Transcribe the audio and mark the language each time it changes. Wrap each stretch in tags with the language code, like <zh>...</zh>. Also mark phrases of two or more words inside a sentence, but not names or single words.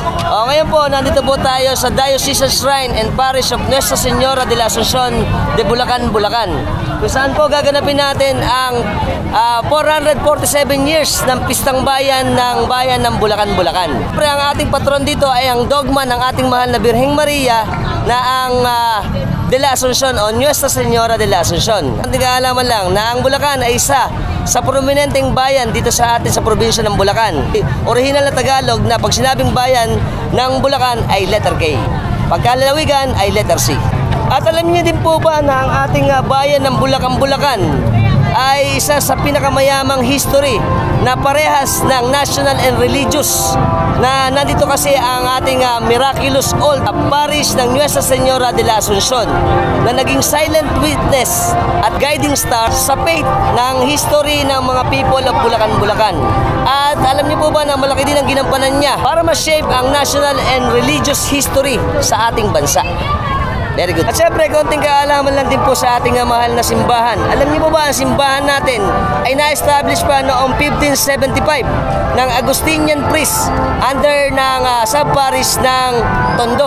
<tl>Ngayon po, nandito po tayo sa Diocesan Shrine and Parish of Nuestra Señora de la Asunción de Bulacan, Bulacan. Kung saan po gaganapin natin ang 447 years ng Pistang Bayan ng Bulacan, Bulacan. Siyempre, ang ating patron dito ay ang dogma ng ating mahal na Birheng Maria na ang de la Asunción o Nuestra Señora de la Asunción. Hindi kaalaman lang na ang Bulacan ay isa sa prominenteng bayan dito sa atin sa probinsya ng Bulacan. Original na Tagalog na pag sinabing bayan ng Bulacan ay</tl> <en>letter K.</en> <tl>Pagkalalawigan ay</tl> <en>letter C.</en> <tl>At alam niyo din po ba na ang ating bayan ng Bulacan, Bulacan ay isa sa pinakamayamang history na parehas ng</tl> <en>national and religious</en> <tl>na nandito kasi ang ating</tl> <en>miraculous old parish</en> <tl>ng Nuestra Señora de la Asunción na naging</tl> <en>silent witness</en> <tl>at</tl> <en>guiding star</en> <tl>sa faith ng history ng mga</tl> <en>people of</en> <tl>Bulacan, Bulacan. At alam niyo po ba na malaki din ang ginampanan niya para ma-shape ang</tl> <en>national and religious history</en> <tl>sa ating bansa.</tl> <en>Very good.</en> <tl>At syempre, konting kaalaman lang din po sa ating mahal na simbahan. Alam niyo po ba, ang simbahan natin ay na-establish pa noong 1575 ng</tl> <en>Agustinian priest under</en> <tl>ng sub-parish ng Tondo.</tl>